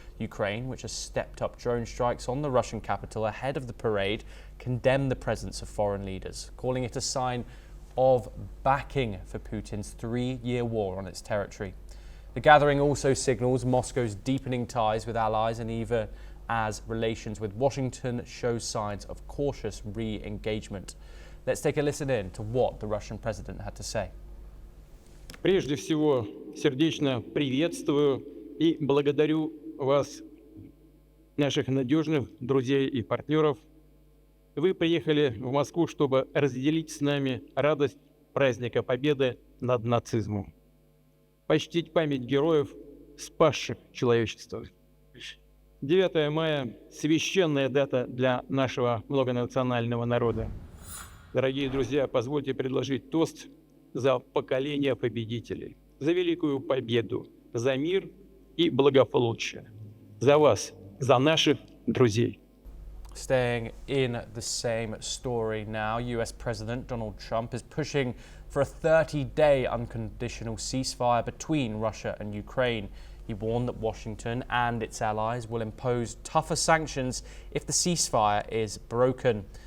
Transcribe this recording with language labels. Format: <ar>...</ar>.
<en>Ukraine, which has stepped up drone strikes on the Russian capital ahead of the parade, condemned the presence of foreign leaders, calling it a sign of backing for Putin's 3-year war on its territory. The gathering also signals Moscow's deepening ties with allies, and even as relations with Washington show signs of cautious re-engagement. Let's take a listen in to what the Russian president had to say.</en> <ru>Прежде всего, сердечно приветствую и благодарю вас, наших надежных друзей и партнеров. Вы приехали в Москву, чтобы разделить с нами радость праздника Победы над нацизмом, почтить память героев, спасших человечество. 9 мая – священная дата для нашего многонационального народа. Дорогие друзья, позвольте предложить тост за поколение победителей, за великую победу, за мир и благополучие, за вас, за наших друзей.</ru> <en>Staying in the same story now, US President Donald Trump is pushing for a 30-day unconditional ceasefire between Russia and Ukraine. He warned that Washington and its allies will impose tougher sanctions if the ceasefire is broken.</en>